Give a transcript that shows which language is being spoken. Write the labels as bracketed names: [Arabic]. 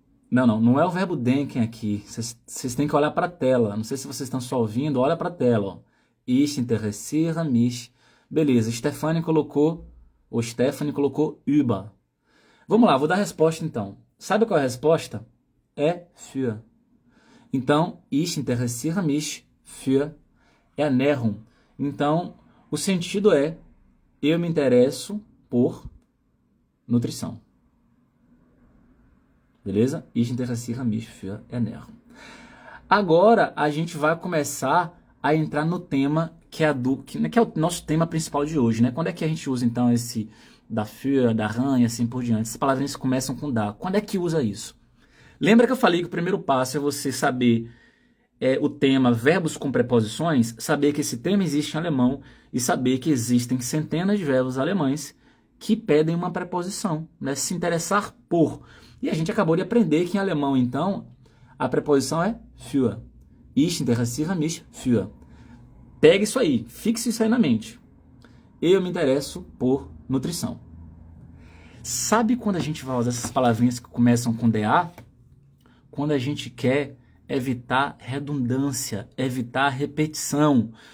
[Portuguese] Não é o verbo denken aqui. Vocês têm que olhar para a tela. Não sei se vocês estão só ouvindo, olha para a tela. Ó. [German] Ich interessiere mich. [Portuguese] Beleza, Stephanie colocou über. Vamos lá, vou dar a resposta então. Sabe qual é a resposta? É für. Então, [German] ich interessiere mich für ernährung. [Portuguese] Então, o sentido é eu me interesso por nutrição. Beleza? [German] Ich interessiere mich für ernährung. [Portuguese] Agora, a gente vai começar a entrar no tema que é o nosso tema principal de hoje, né? Quando é que a gente usa, então, esse da für, da ran e assim por diante? Essas palavrinhas começam com da. Quando é que usa isso? Lembra que eu falei que o primeiro passo é você saber o tema verbos com preposições, saber que esse tema existe em alemão e saber que existem centenas de verbos alemães que pedem uma preposição, né? Se interessar por. E a gente acabou de aprender que em alemão, então, a preposição é für. [German] Ich interessiere mich für. [Portuguese] Pegue isso aí, fixe isso aí na mente. Eu me interesso por nutrição. Sabe quando a gente vai usar essas palavrinhas que começam com DA? Quando a gente quer evitar redundância, evitar repetição.